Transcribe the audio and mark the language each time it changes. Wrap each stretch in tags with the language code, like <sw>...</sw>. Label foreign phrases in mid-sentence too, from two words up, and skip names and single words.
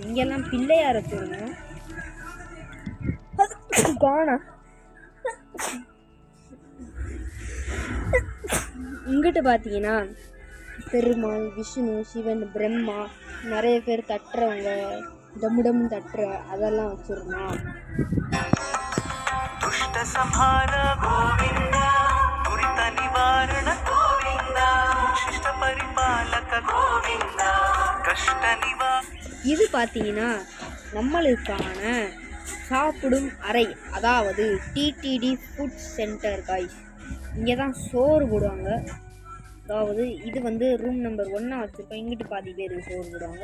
<ta>இங்கெல்லாம் பிள்ளையார் வச்சுருந்தோம், காணோம். இங்கிட்டு பார்த்தீங்கன்னா பெருமாள், விஷ்ணு, சிவன், பிரம்மா, நிறைய பேர் தட்டுறவங்க, டம்முடம் தட்டுற அதெல்லாம் வச்சுருந்தோம்.</ta> <sa>दुष्ट संहार गोविंदा दुरित निवारण गोविंदा शिष्ट परिपालक गोविंदा कष्ट निवार.</sa> <ta>இது பார்த்தீங்கன்னா நம்மளுக்கான சாப்பிடும் அறை, அதாவது</ta> <en>TTD food center guys.</en> <ta>இங்கே தான் சோறு போடுவாங்க. அதாவது இது வந்து</ta> <en>room number 1</en> <ta>வச்சுருக்கோம். இங்கிட்டு பாதி பேருக்கு சோறு போடுவாங்க.</ta>